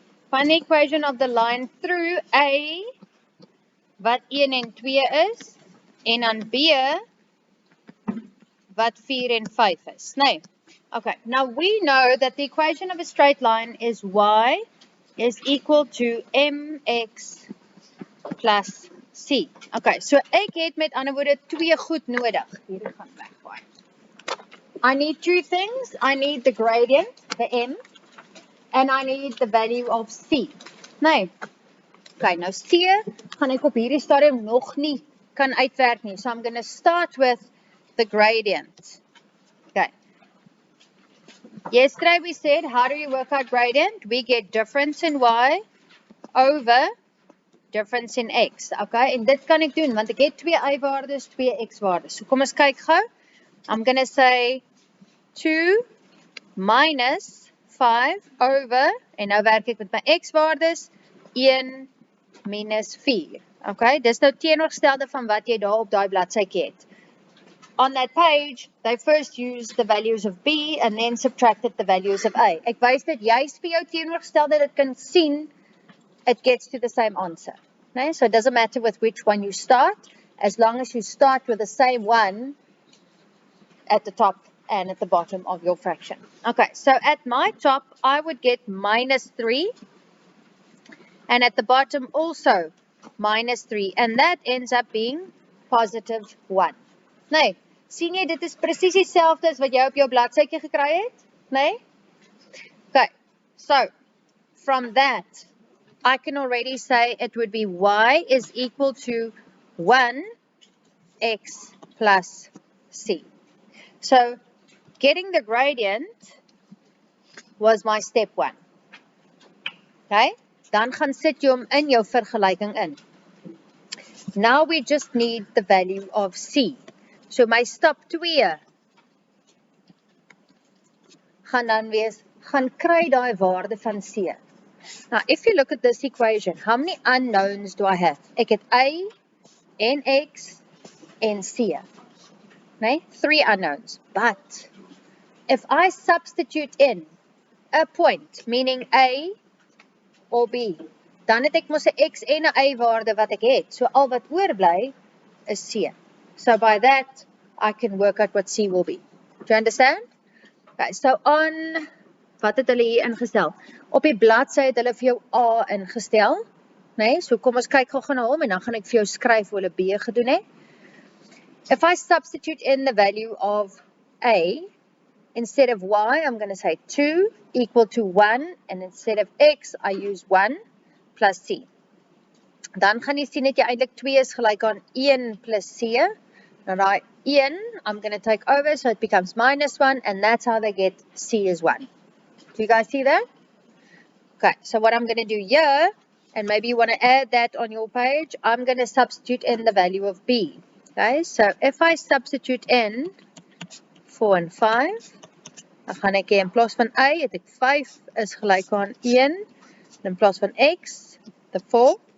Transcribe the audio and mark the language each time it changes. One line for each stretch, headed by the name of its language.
English: Find the equation of the line through A,
Afrikaans: wat 1 en 2 is, en dan B, wat 4 en 5 is. Nee.
English: Okay, now we know that the equation of a straight line is y is equal to mx plus c.
Afrikaans: Okay, so ek het met ander woorde twee goed nodig. Hierdie gaan wegvaai.
English: I need two things. I need the gradient, the m, and I need the value of c. Nee.
Afrikaans: Okay, nou c gaan ek op hierdie stadium nog nie kan uitwerk nie.
English: So I'm going to start with the gradient. Okay. Yesterday we said, how do you work out gradient? We get difference in y over difference in x.
Afrikaans: Okay, en dit kan ek doen, want ek het twee y-waardes, twee x-waardes. So kom ons kyk gou.
English: I'm going to say 2 minus 5 over,
Afrikaans: en nou werk ek met my x-waardes, 1 minus 4. Okay, dis nou teenoorgestelde van wat jy daar op daai bladsytjie het.
English: On that page, they first used the values of B and then subtracted the values of A.
Afrikaans: Ek wys dit juist vir jou teenoorgestelde, dit kan sien,
English: it gets to the same answer. Okay? So it doesn't matter with which one you start, as long as you start with the same one at the top and at the bottom of your fraction. Okay, so at my top, I would get minus 3, and at the bottom also minus 3, and that ends up being positive 1.
Afrikaans: Nee, sien jy, dit is presies dieselfde as wat jy op jou bladsytjie gekry het? Nee?
English: Okay, so from that, I can already say it would be y is equal to 1x plus c. So getting the gradient was my step 1.
Afrikaans: Okay, dan gaan sit jy hom in jou vergelyking in.
English: Now we just need the value of c.
Afrikaans: So my stap 2 gaan dan wees, gaan kry daai waarde van c.
English: Now, if you look at this equation, how many unknowns do I have?
Afrikaans: Ek het a, en x, en c. Nee?
English: 3 unknowns. But if I substitute in a point, meaning a or b,
Afrikaans: dan het ek mos 'n x en 'n y waarde wat ek het. So al wat oorbly is c.
English: So by that, I can work out what c will be. Do you understand? Okay, so on,
Afrikaans: wat het hulle hier ingestel? Op die bladsy het hulle vir jou a ingestel. Nee, so kom ons kyk gou na hom en dan gaan ek vir jou skryf hoe hulle b gedoen het.
English: If I substitute in the value of a, instead of y, I'm going to say 2 equal to 1, and instead of x, I use 1 plus c.
Afrikaans: Dan gaan jy sien dat jy eintlik 2 is gelyk aan 1 plus c.
English: Now that 1, I'm going to take over, so it becomes minus 1, and that's how they get c is 1. Do you guys see that? Okay, so what I'm going to do here, and maybe you want to add that on your page, I'm going to substitute in the value of b. Okay, so if I substitute in 4 and 5,
Afrikaans: dan gaan ek in plaas van a, het ek 5 is gelyk aan 1, and in plaas van x, the 4.